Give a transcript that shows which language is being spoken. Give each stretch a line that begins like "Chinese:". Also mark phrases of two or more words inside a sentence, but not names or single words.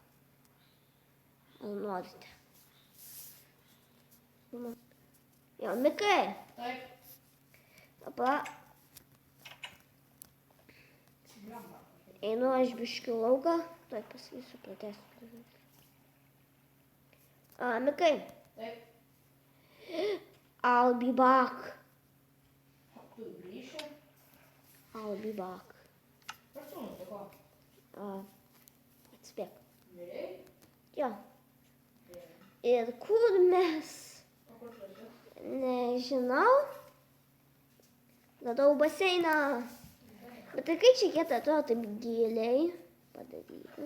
Lithuanian: Ar norite? Jo, Mikai. Taip. Dabar einu aš biškių lauką. Tuoj pasakysiu, pratęsiu. Mikai. Taip.
English: I'll be back.
Lithuanian: Tu grįši?
English: I'll be back.
Lithuanian: Kas tu nutiko? Atspėk. Mirei? Jo. Ir kur mes? O kur tu esi? Nežinau. Radau baseiną. Bet tai kaip čia kieta atrodo taip giliai padaryti.